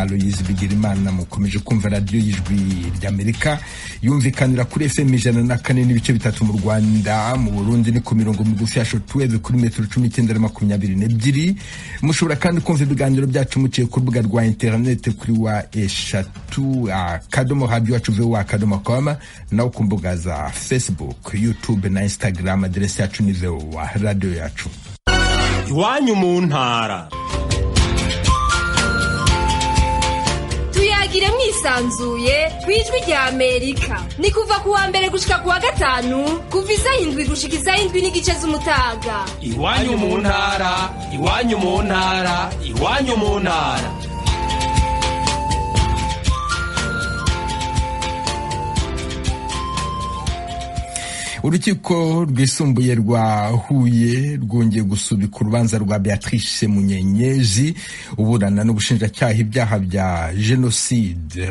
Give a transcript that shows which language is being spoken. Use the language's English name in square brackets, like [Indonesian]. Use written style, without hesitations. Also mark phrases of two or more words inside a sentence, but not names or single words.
[Rundi] Aloyizi Bigirimana mukomeje kumva radiyo y'Ijwi ry'Amerika yumvikanira kuri FM 104.3 mu Rwanda, mu Burundi ni ku mirongo migufi ya shortwave kuri metero 1922. Mushobora kandi kumva ibiganiro byacu muciye ku rubuga rwa internet kuri wa eshatu akadomo radio yacu voa.com, naho ku mbuga za Facebook, YouTube na Instagram. Aderesi yacu ni VOA radio yacu. Iwanyu mu ntara. Tuyagire mwisanzuye kwijwi rya Amerika. Ni kuva kuwa mbere gushika kuwa gatanu, kuva 7 gushika 7 n'igice z'umutaga. Iwanyu mu ntara, iwanyu mu ntara, iwanyu mu ntara. [Kinyarwanda] Urukiko rwisumbuye rwa Huye rwongeye gusubika urubanza rwa Beatrice Munyenyezi uburana n'ubushinjacyaha ibyaha bya genocide.